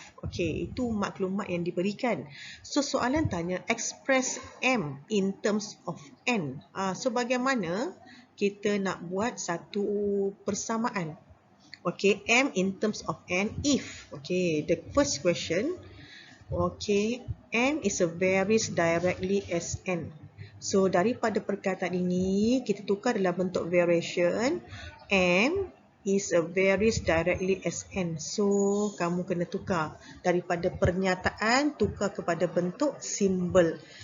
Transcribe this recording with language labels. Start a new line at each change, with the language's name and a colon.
Malay: Okay, itu maklumat yang diberikan. So, soalan tanya,
English: express m in terms of n.
Malay: So, bagaimana kita nak buat satu persamaan?
English: Okay, m in terms of n if. Okay, the first question. Okay, m is a varies directly as n.
Malay: So, daripada perkataan ini, kita tukar dalam bentuk variation.
English: M is a varies directly as n.
Malay: So, kamu kena tukar daripada pernyataan tukar kepada bentuk simbol.